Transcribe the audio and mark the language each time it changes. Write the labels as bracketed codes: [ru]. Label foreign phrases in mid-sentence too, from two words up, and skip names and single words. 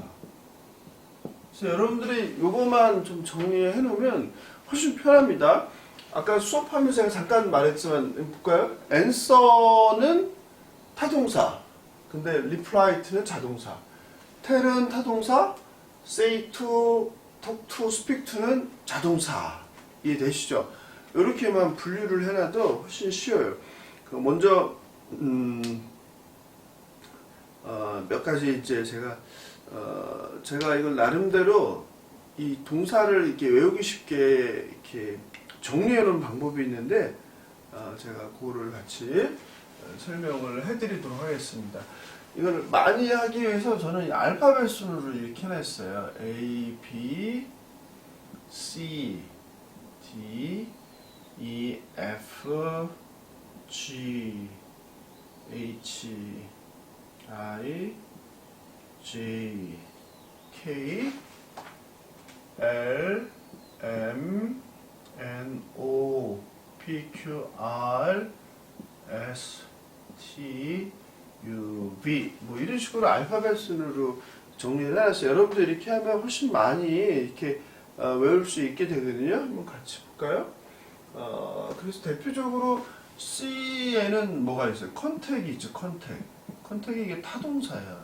[ko] 그래서 여러분들이 요거만 좀 정리해 놓으면 훨씬 편합니다. 아까 수업하면서 제가 잠깐 말했지만 볼까요? answer는 타동사. 근데 reply는 자동사. tell은 타동사. [en] say to, talk to, speak to는 자동사. [ko] 이해되시죠? 이렇게만 분류를 해놔도 훨씬 쉬워요. 먼저 몇 가지 이제 제가 이걸 나름대로 이 동사를 이렇게 외우기 쉽게 이렇게 정리해 놓은 방법이 있는데 제가 그거를 같이 설명을 해드리도록 하겠습니다. 이걸 많이 하기 위해서 저는 알파벳 순으로 이렇게 해놨어요. [en] A, B, C, D, E, F, G, H, I, J, K, L, M, N, O, P, Q, R, S, T, U, V [ko] 뭐 이런 식으로 알파벳 순으로 정리를 해놨어요. 여러분들 이렇게 하면 훨씬 많이 이렇게 외울 수 있게 되거든요. 한번 같이 볼까요? 그래서 대표적으로 C에는 뭐가 있어요? 컨택이 있죠. 컨택이 이게 타동사예요.